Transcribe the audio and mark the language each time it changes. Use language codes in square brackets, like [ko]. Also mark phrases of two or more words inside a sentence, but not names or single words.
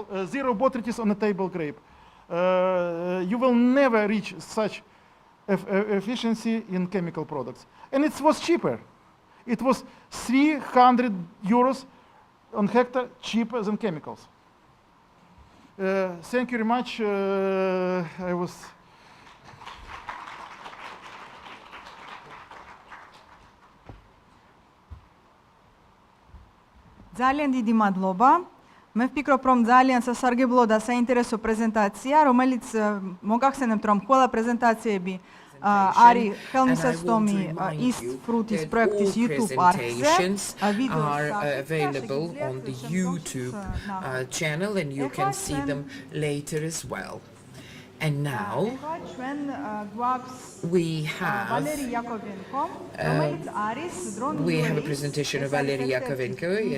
[en] Zero botrytis on a table grape. You will never reach such efficiency in chemical products, and it was cheaper. It was 300 euros on hectare cheaper than chemicals. Thank you very much. I was. [ka] Ძალიან დიდი მადლობა. მე ვფიქრობ, რომ ძალიან სასარგებლო და საინტერესო პრეზენტაცია, რომელიც მოგახსენებთ, რომ ყველა პრეზენტაციები არის ხელმისაწვდომი East Fruitis პროექტის YouTube არხზე. [en] Are available on the YouTube channel, and you can see them later as well. And now we have a presentation of Valery Yakovenko.